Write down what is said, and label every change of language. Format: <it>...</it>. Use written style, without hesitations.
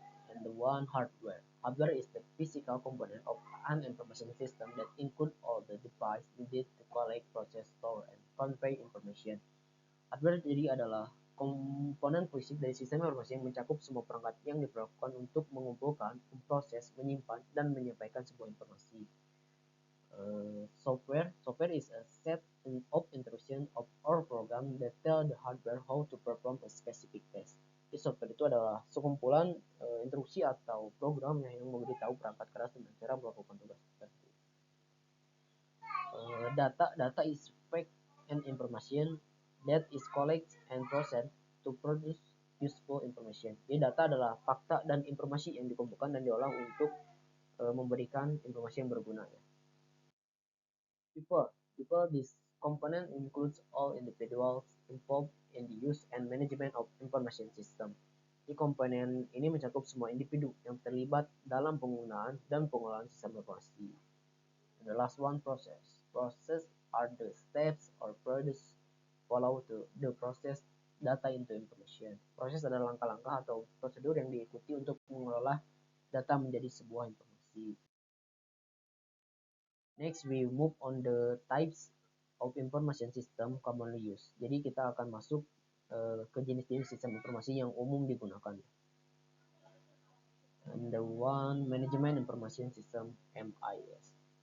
<en>And the one, hardware. Hardware is the physical component of an information system that include all the device needed to collect, process, store, and convey information.</en> <id>Hardware jadi adalah komponen fisik dari sistem informasi yang mencakup semua perangkat yang diperlukan untuk mengumpulkan, memproses, menyimpan, dan menyampaikan sebuah informasi.</id> <en>Software is a set of instruction of or program that tell the hardware how to perform a specific task.</en> <id>Jadi software itu adalah sekumpulan instruksi atau program yang memberitahu perangkat keras tentang cara melakukan tugas tertentu.</id> <en>Data is fact and information that is collected and processed to produce useful information.</en> <id>Jadi data adalah fakta dan informasi yang dikumpulkan dan diolah untuk memberikan informasi yang berguna. Ya.</id> <en>People, this component includes all individuals involved in the use and management of information system.</en> <id>Di komponen ini mencakup semua individu yang terlibat dalam penggunaan dan pengolahan sistem informasi.</id> <en>And the last one, process. Process are the steps or procedures follow to the process data into information.</en> <id>Proses adalah langkah-langkah atau prosedur yang diikuti untuk mengelola data menjadi sebuah informasi.</id> <en>Next, we move on the types of information system commonly used.</en> <id>Jadi kita akan masuk ke jenis-jenis sistem informasi yang umum digunakan.</id> <en>And the one, management information system, MIS.</en>